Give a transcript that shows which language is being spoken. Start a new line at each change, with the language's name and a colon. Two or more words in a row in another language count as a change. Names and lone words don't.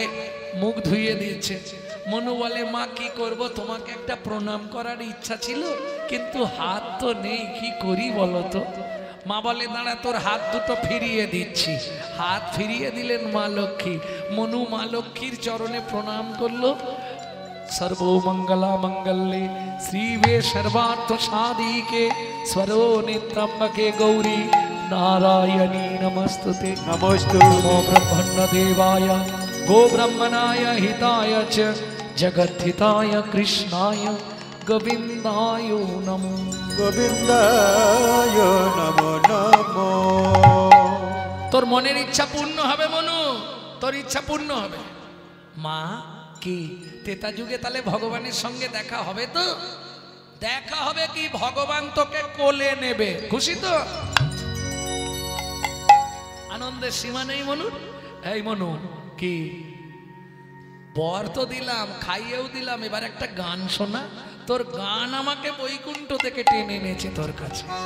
Bangla: মুখ ধুইয়ে দিয়েছে মনু বলে মা কি করব তোমাকে একটা প্রণাম করার ইচ্ছা ছিল কিন্তু হাত তো নেই কি করি বলো তো মা বলে দাঁড়া তোর হাত দুটো ফিরিয়ে দিচ্ছি হাত ফিরিয়ে দিলেন মা লক্ষ্মী মনু মা লক্ষ্মীর চরণে প্রণাম করলো
Sanskrit: सर्वमंगला मंगल्ये श्रीवे सर्वार्थ साधिके स्वरो नेत्रम्बके गौरी नारायणी नमस्तुते नमस्तु नमो ब्रह्मण्य देवाय गो ब्रह्मणाय हिताय च जगद्धिताय कृष्णाय गोविन्दाय नमो गोविन्दाय नमो नमो
Bangla: তোর মনের ইচ্ছা পূর্ণ হবে মনু তোর ইচ্ছা পূর্ণ হবে মা কি তেতা যুগে তাহলে ভগবানের সঙ্গে দেখা হবে তো দেখা হবে কি ভগবান তোকে কোলে নেবে খুশি তো আনন্দের সীমা নেই মনু এই মনু কি বর তো দিলাম খাইয়েও দিলাম এবার একটা গান শোনা তোর গান আমাকে বৈকুণ্ঠ থেকে টেনে এনেছে তোর কাছে